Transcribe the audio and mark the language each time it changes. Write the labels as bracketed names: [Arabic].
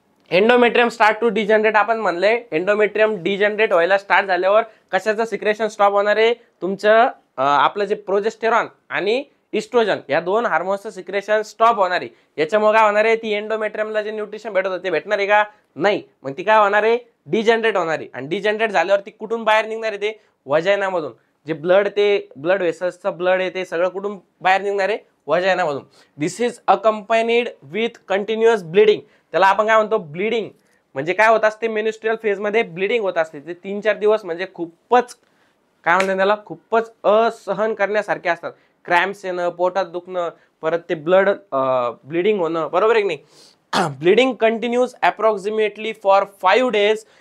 [Marathi] Endometrium start to degenerate, आपण म्हणले endometrium degenerate व्हायला स्टार्ट झाल्यावर कशाचं सिक्रेशन स्टॉप होणार आहे, तुमचं आपलं जे प्रोजेस्टेरॉन आणि इस्ट्रोजन या दोन हार्मोन्सचं सिक्रेशन स्टॉप होणार आहे. याच्यामुळे काय होणार आहे, ती एंडोमेट्रियमला जे न्यूट्रिशन भेटत होतं ते भेटणार आहे का, नाही. मग ती काय होणार आहे, डिजनरेट होणार आहे. आणि डिजनरेट झाल्यावर ती कुठून बाहेर निघणार आहे, ते वजायनामधून. जे ब्लड, ते ब्लड वेसल्सचं ब्लड आहे ते सगळं कुठून बाहेर निघणार आहे, वजायनामधून. [English] This is accompanied with continuous bleeding. [Marathi] त्याला आपण काय म्हणतो, ब्लिडिंग. म्हणजे काय होत असते, मेन्स्ट्रुअल फेज मध्ये ब्लिडिंग होत असते. ते 3-4 दिवस म्हणजे खूपच काय म्हणतात त्याला, खूपच असहन करण्यासारखे असतात. क्रॅम्प्स येणं, पोटात दुखणं, परत ते ब्लिडिंग होणं, बरोबर आहे की नाही. [English] Bleeding continues approximately for 5 days.